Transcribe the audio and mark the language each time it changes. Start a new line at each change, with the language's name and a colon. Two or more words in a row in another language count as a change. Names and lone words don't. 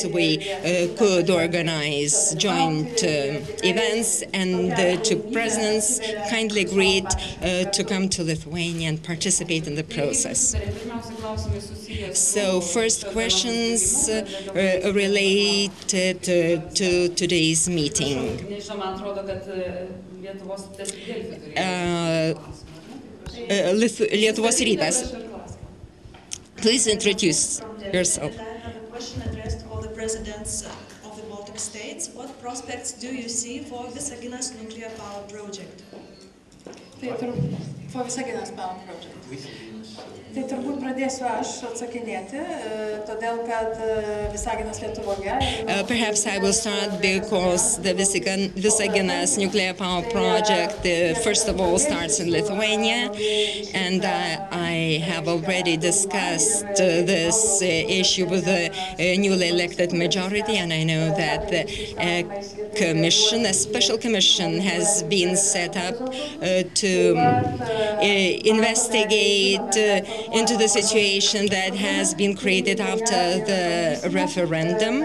English: We could organize joint events, and the two presidents kindly agreed to come to Lithuania and participate in the process. So first questions related to today's meeting.
Lithuanian: Lietuvos rytas.
English: Please introduce yourself. I have a question addressed to all the presidents of the Baltic states. What prospects do you see for Visaginas nuclear power project? For Visaginas power project.
Lithuanian: Tai turbūt pradėsiu aš atsakinėti, todėl kad Visaginas Lietuvoje.
English: Perhaps I will start because the Visaginas nuclear power project, first of all, starts in Lithuania, and I have already discussed this issue with the newly elected majority, and I know that a special commission has been set up to investigate into the situation that has been created after the referendum.